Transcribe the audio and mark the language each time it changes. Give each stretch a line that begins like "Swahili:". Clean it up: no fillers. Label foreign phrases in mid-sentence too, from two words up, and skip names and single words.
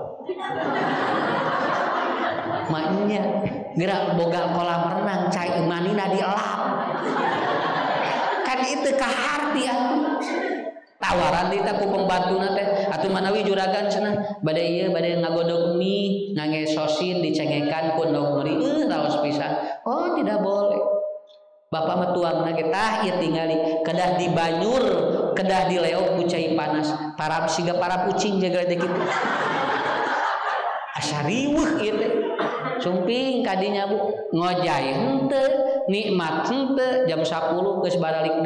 Sundanese: maknya gerak boga
Indonesian: kolam renang
Sundanese: cai manina dielap kan itu kaharti tawaran di ku pembantuna teh atuh manawi juragan cenah bade ieu bade ngagodog mie ngangge sosin dicengekan ku endog meri raos pisan
Indonesian: oh tidak boleh
Sundanese: bapak mah tuangna ge tah ieu tingali kedah di banyur kedah di leog ku cai panas para siga para kucing jaga teh kitu asa riweuh ieu teh sumping kadinya Bu ngojay henteu nikmat henteu jam 10 geus baralik deui